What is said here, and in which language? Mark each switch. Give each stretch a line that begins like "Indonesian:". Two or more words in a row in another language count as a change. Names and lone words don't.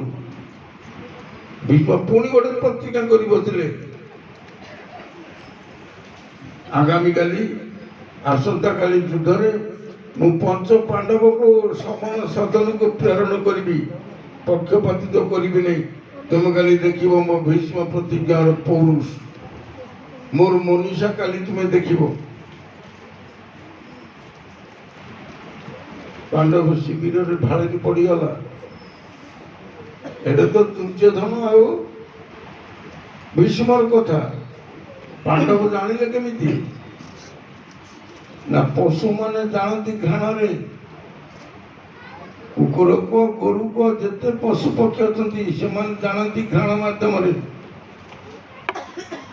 Odia: ଭୀଷ୍ମ ପୁଣି ଗୋଟେ ପ୍ରତିଜ୍ଞା କରି ବସିଲେ, ଆଗାମୀକାଲି ଆସନ୍ତାକାଲି ଯୁଦ୍ଧରେ ମୁଁ ପଞ୍ଚ ପାଣ୍ଡବକୁ ସମାନ ସଦନକୁ ପ୍ରେରଣ କରିବି, ପକ୍ଷପାତିତ୍ୱ କରିବି ନାହିଁ। ତୁମେ କାଲି ଦେଖିବ ମୋ ଭୀଷ୍ମ ପ୍ରତିଜ୍ଞାର ପୌରୁଷ, ମୋର ମନୀଷା କାଲି ତୁମେ ଦେଖିବ। ପାଣ୍ଡବ ଶିବିରରେ ଢାଳିକି ପଡ଼ିଗଲା।
Bangla: এটা তো দুর্যোধন
Odia: ଆଉ ଭୀଷ୍ମର କଥା। ପାଣ୍ଡବ ଜାଣିଲେ କେମିତି? ନା ପଶୁମାନେ ଜାଣନ୍ତି ଘ୍ରାଣରେ। କୁକୁର କୁହ, ଗୋରୁ କୁହ, ଯେତେ ପଶୁ ପକ୍ଷୀ ଅଛନ୍ତି ସେମାନେ ଜାଣନ୍ତି ଘ୍ରାଣ ମାଧ୍ୟମରେ।